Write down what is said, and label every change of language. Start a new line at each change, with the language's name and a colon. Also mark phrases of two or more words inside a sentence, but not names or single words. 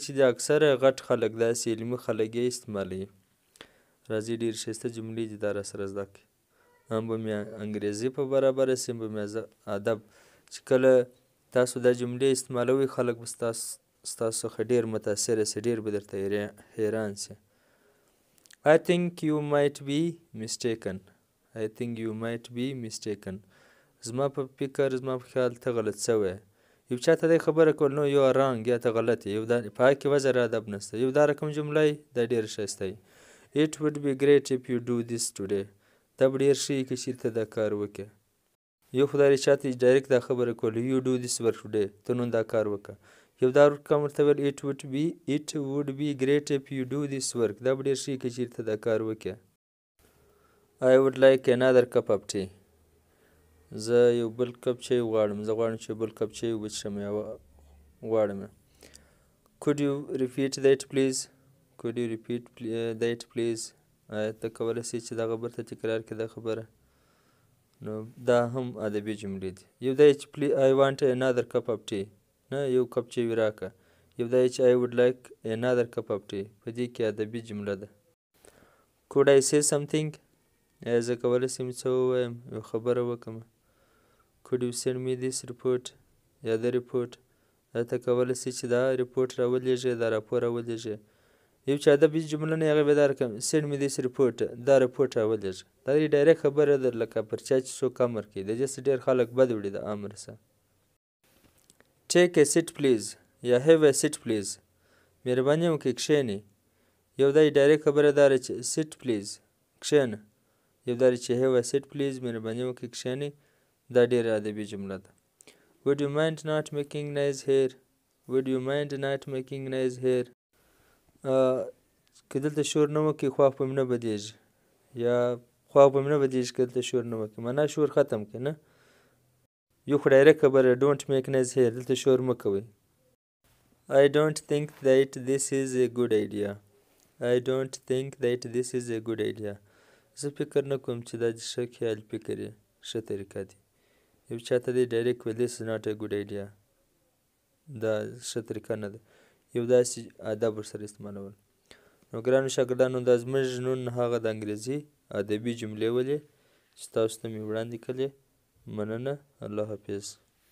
Pashto: چې دي اکثره غټ خلک داسې علمي خلک یې استعمالوي راځئ ډېرې ښایسته جملې دي دا راسره زده کړئ هم به مې انګریزي په برابره سي هم به مې ادب چې کله تاسو دا جملې استعمالوئ خلک به ستاسو څخه ډېر متاثره سي ډېر به درته حیران سي
English: I think you might be mistaken I think you might be mistaken
Pashto: زما په فکر زما په خیال ته غلط سوی یو چاته دی خبره کول نو یو رانګ یا ته غلط یې په هغه کې وزر ادب نشته یو دا رقم جمله دا ډېره ښایسته
English: It would be great if you do this today
Pashto: دا به ډېر ښه وي که چېرته دا کار وکړې یو خدای چاته ډایرکټ دا خبره کوله
English: you do this work today
Pashto: ته نن دا کار وکړه یو دا رقم ورته ویل
English: it would be great if you do this work
Pashto: دا به ډېر ښه وي که چېرته دا کار وکړې
English: I would like another cup of tea
Pashto: زه یو بل کپ چای غواړم زه غواړم چې یو بل کپ چای وڅښم یا غواړم
English: Could you repeat that
Pashto: please آیا ته کولی شې چې دغه بېرته تکرار کړې دا خبره نو دا هم ادبي جملې دي یو دا چې
English: I want another cup of tea
Pashto: نه یو کپ چای راکړه یو دا چې
English: I would like another cup of tea
Pashto: په دې کې ادبي جمله ده
English: Could I say something
Pashto: ایا زه کولی شم څه ووایم یو خبره وکړم
English: Could you send me this report
Pashto: یا دا ریپورټ ایا ته کولی شې چې دا ریپورټ راولېږې دا راپور راولېږې یو چې ادبي جمله نه هغه به دا رقم
English: send me this report
Pashto: دا ریپورټ راولېږه دا ډایرکټ خبره ده لکه پر چا چې څوک امر کوي د دې څخه ډېر خلک بد وړي د امر څخه
English: Take a seat please
Pashto: یا
English: have a seat please
Pashto: مهرباني وکړئ کښېنئ یو دا ډایرکټ خبره دا ده چې
English: sit please
Pashto: کښېنه یو دا چې
English: have a seat please
Pashto: مهرباني وکړئ کښېنئ دا ډېره ادبي جمله ده
English: Would you mind not making noise
Pashto: here که دلته شور نه وکړي خواښ به مې نه بدېږي یا خواښ به مې نه بدېږي که دلته شور نه وکړي معنا شور ختم کړئ نه یو خو ډایرکټ خبره
English: Don't make noise here
Pashto: دلته شور مه کوئ
English: I don't think that this is a good
Pashto: idea زه فکر نه کوم چې دا ښه خیال فکر یې ښه طریقه دی یو چاته دی ډایرکټ ویل
English: This is not a good idea
Pashto: دا ښه طریقه نه ده یو داسې ادب ورسره استعمالول نو ګرانو شاګردانو دا زموږ نن هغه د انګریزي ادبي جملې ولې چې تاسو ته مې وړاندې کړلې مننه الله حافظ